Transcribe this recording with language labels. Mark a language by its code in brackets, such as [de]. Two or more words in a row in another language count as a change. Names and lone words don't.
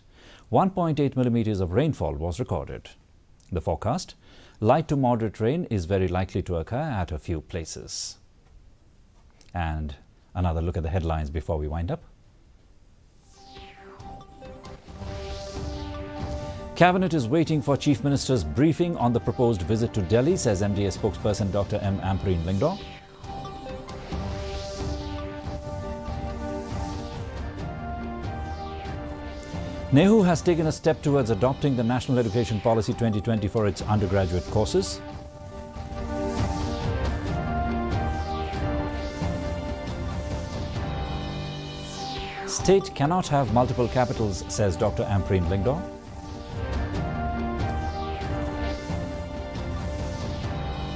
[en] 1.8 millimeters of rainfall was recorded. The forecast: light to moderate rain is very likely to occur at a few places. And another look at the headlines before we wind up. Cabinet is waiting for Chief Minister's briefing on the proposed visit to Delhi, says MDA spokesperson Dr. M. Ampreen Lingdaw. NEHU has taken a step towards adopting the National Education Policy 2020 for its undergraduate courses. State cannot have multiple capitals, says Dr. Ampreen Lingdaw.